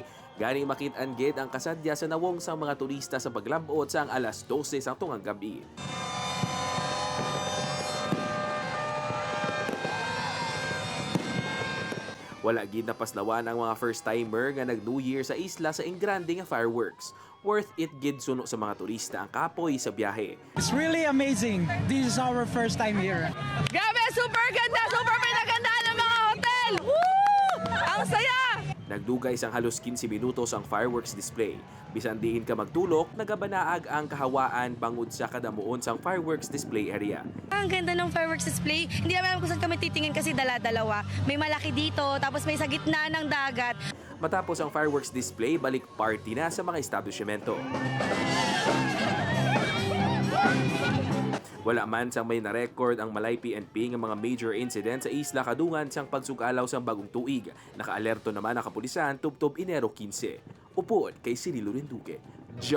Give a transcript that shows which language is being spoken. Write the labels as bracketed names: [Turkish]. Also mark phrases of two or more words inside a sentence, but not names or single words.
[Hiligaynon] Gani makit-an gid ang kasadya sa nawong sang mga turista sa paglabot sang alas 12 sa tungang gabi. Wala gid napaslawan ang mga first-timer nga nag-New Year sa isla sa ingrande nga fireworks. Worth it gid suno sa mga turista ang kapoy sa biyahe. [English] It's really amazing. This is our first time here. [Filipino] Grabe, super ganda! Super pinagandaan ng mga hotel! Woo! Ang saya! [Hiligaynon] Nagdugay sang halos 15 minutos ang [English] fireworks display. [Hiligaynon] Bisan diin ka magtulok, nagabanaag ang kahawaan bangod sa kadamuon sang [English] fireworks display area. [Filipino] Ang ganda ng [English] fireworks display. [Filipino] Hindi naman alam kung saan kami titingin kasi dala-dalawa. May malaki dito, tapos may sa gitna ng dagat. [Hiligaynon] Matapos ang [English] fireworks display, [Hiligaynon] balik party na sa mga establishmento. Wala man sang may na-record ang Malay PNP ng mga [English] major incident [Hiligaynon] sa isla kadungan sang pagsugalaw sang bagong tuig. Naka-alerto naman ang kapulisan tubtob Enero 15. Upod kay Cirilo Rinduque.